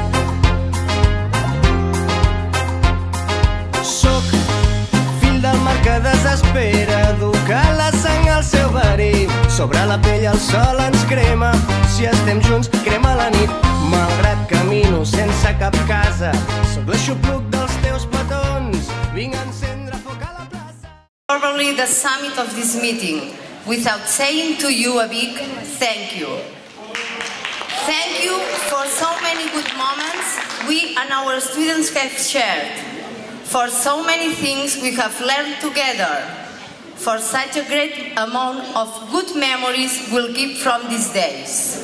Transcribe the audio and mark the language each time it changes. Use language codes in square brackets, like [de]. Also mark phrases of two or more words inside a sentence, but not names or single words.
[ca] Sóc fill del mar que desespera, educar la sang al seu verí, sobre la pell el sol ens crema, si estem junts crema la nit, malgrat camino sense cap casa, sóc l'aixopluc dels teus petons, vinc a encendre foc a la plaça. [en] Probably the summit of this meeting, without saying to you a big thank you. Thank you for so many good moments we and our students have shared, for so many things we have learned together, for such a great amount of good memories we'll keep from these days.